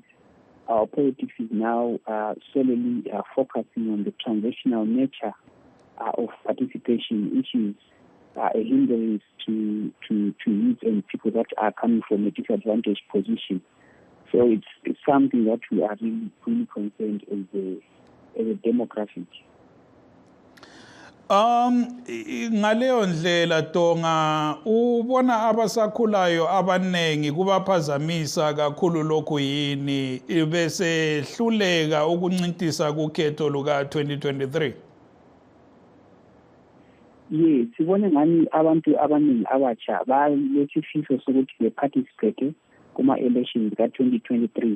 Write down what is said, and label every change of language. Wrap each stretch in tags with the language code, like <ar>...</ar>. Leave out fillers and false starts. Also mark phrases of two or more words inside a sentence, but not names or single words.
<en>Our politics is now solely focusing on the transactional nature of participation, which is a hindrance to youth and people that are coming from a disadvantaged position. So it's something that we are really concerned as a demographic.</en> <nd>Ngaleyo ndlela Tonga ubona abasakhulayo abanengi kubaphazamisa kakhulu lokhu yini bese hluleka ukuncintisa kukhetho luka 2023. Yes, sibone ngani abantu abaningi abatsha balesifiso sokuthi beparticipate kuma elections ka 2023.</nd>